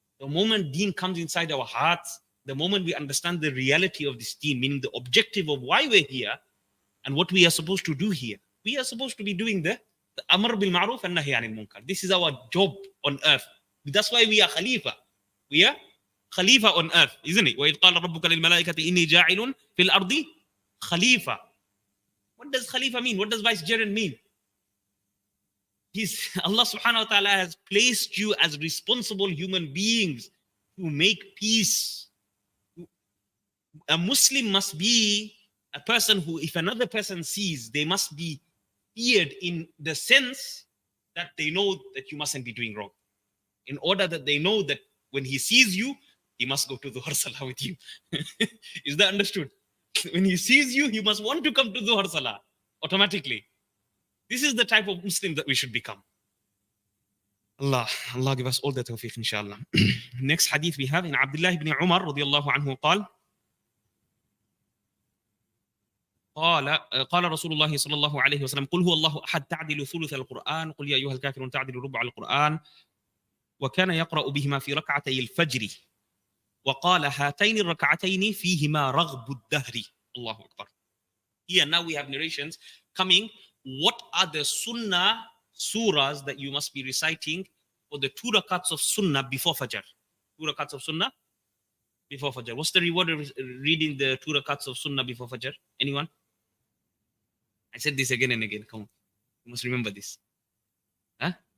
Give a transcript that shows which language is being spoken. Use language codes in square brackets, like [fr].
[en] The moment deen comes inside our hearts, the moment we understand the reality of this deen, meaning the objective of why we're here and what we are supposed to do here, we are supposed to be doing the amr bil ma'ruf and nahy anil munkar. This is our job on earth. That's why we are khalifa. We are khalifa on earth, isn't it? [ar] وَإِذْ قَالَ رَبُّكَ لِلْمَلَائِكَةِ إِنِّي جَاعِلٌ فِي الْأَرْضِ khalifa. [en] What does khalifa mean? What does vicegerent mean? Allah subhanahu wa ta'ala has placed you as responsible human beings to make peace. A Muslim must be a person who, if another person sees, they must be feared in the sense that they know that you mustn't be doing wrong. In order that they know that when he sees you, he must go to the Dhuhr Salah with you. Is that understood? When he sees you, he must want to come to Dhuhr Salah automatically. This is the type of Muslim that we should become. Allah give us all the tawfiq, inshallah. Next hadith we have in Abdullah ibn Umar radiyallahu anhu [ar] قال قال رسول الله صلى الله عليه وسلم قل هو الله أحد تعدل ثلث القرآن قل يا أيها الكافرون تعدل ربع القرآن وكان يقرأ بهما في ركعتي الفجر وقال هاتين الركعتين فيهما رغب الدهر. الله أكبر. [en] Here now we have narrations coming. What are the sunnah surahs that you must be reciting for the 2 rakats of sunnah before Fajr? 2 rakats of sunnah before Fajr. What's the reward of reading the 2 rakats of sunnah before Fajr? Anyone? I said this again and again. Come on. You must remember this. Huh?